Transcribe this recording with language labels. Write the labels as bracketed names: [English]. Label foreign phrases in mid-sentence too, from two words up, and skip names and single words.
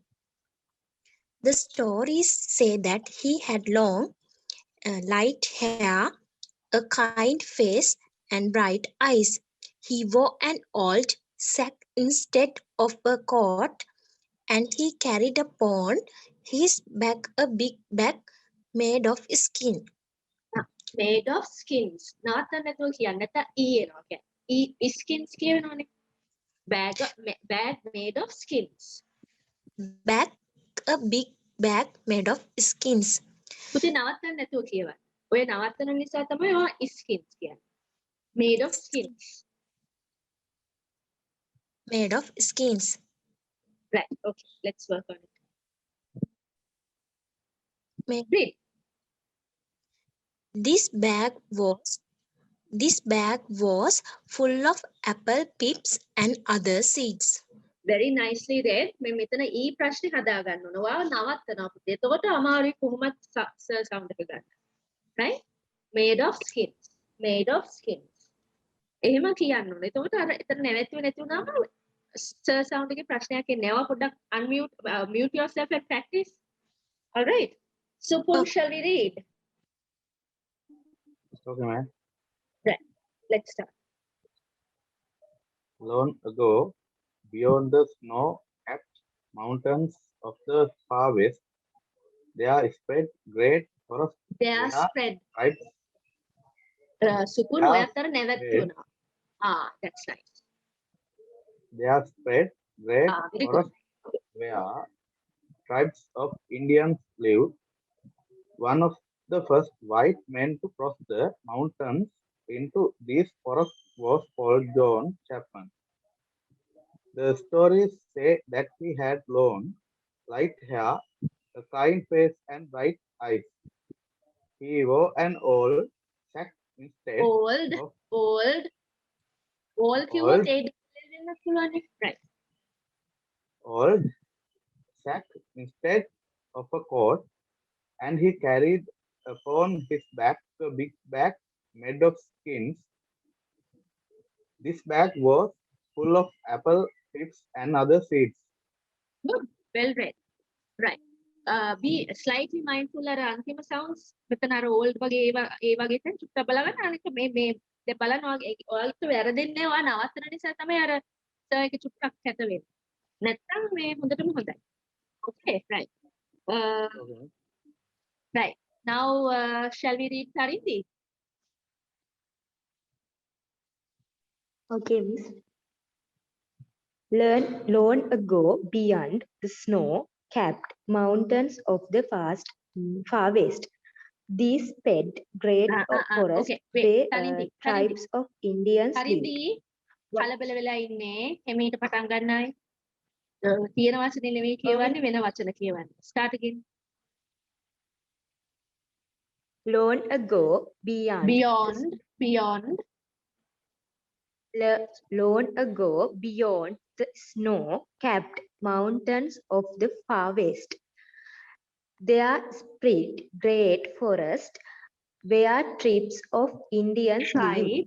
[English] The stories say that he had long, light hair, a kind face, and bright eyes. He wore an old sack instead of a coat, and he carried upon his back a big bag made of skin. Made of skins. [Sinhala] Nathan නැතුව කියන්න නැත්නම් එනවා කියන්නේ. skins කියනෝනේ. [English] Bag made of skins. Bag, a big bag made of skins. [Sinhala] පුතේ නවත්තන්න නැතුව කියවන්න. ඔය නවත්තන නිසා තමයි ඔය skins කියන්නේ. [English] Made of skins. Made of skins. Right. Okay. Let's work on it. Read. This bag was full of apple pips and other seeds. Very nicely read. [Sinhala] මේ මෙතන E ප්‍රශ්නේ හදා ගන්න ඕන. ඔයාව නවත්තනවා පුතේ. එතකොට අමාරුයි කොහොමද sound එක ගන්න. [English] Right? Made of skins. Made of skins. [Sinhala] එහෙම කියන්න ඕනේ. එතකොට අර එතන නැවතුනේ නැති වුණාම sound එකේ ප්‍රශ්නයක් එන්නේ. ඔයා පොඩ්ඩක් [English] mute yourself and practice. All right. So, shall we read? Okay, ma'am. Right. Let's start. Long ago, beyond the snow-capped mountains of the far west, there spread great forests. Tribes. [Sinhala] Sukun ඔයත්තර නැවතුණා. [English] That's nice. There spread great very good. forests where tribes of Indians lived. One of the first white men to cross the mountains into these forests was called John Chapman. The stories say that he had long, light hair, a kind face, and bright eyes. He wore an old sack instead Old, of old, old old, [Sinhala] කිව්වොත් ඒ දෙන්න පුළුවන්නේ. [English] Right. old sack instead of a coat, and he carried upon his back a big bag made of skins. This bag was full of apple chips and other seeds. Good. Well read. Right. Be slightly mindful [Sinhala] අර අන්තිම sounds මෙතන අර old වගේ ඒ වගේ තැන් චුට්ටක් බලගන්න අනික මේ බලන්න ඔයාලට වැරදෙන්නේ ඔයා නවත්තන නිසා තමයි අර සර් එක චුට්ටක් කැත වෙන්නේ. නැත්තම් මේ හොඳටම හොඳයි. [English] Okay, right. Okay. Right. Now shall we read Tharindu? Okay, Miss. Long ago, beyond the snow-capped mountains of the far west, these sped great forests Okay, wait. where Tharindu, tribes of Indians lived. [Sinhala] Tharindu කලබල වෙලා ඉන්නේ එමෙහිට පටන් ගන්නයි. තියෙන වචනේ නෙවෙයි කියවන්නේ වෙන වචන කියවන්නේ. [English] Start again. Long ago, long ago, beyond the snow-capped mountains of the far west, there spread great forest where tribes of Indians lived.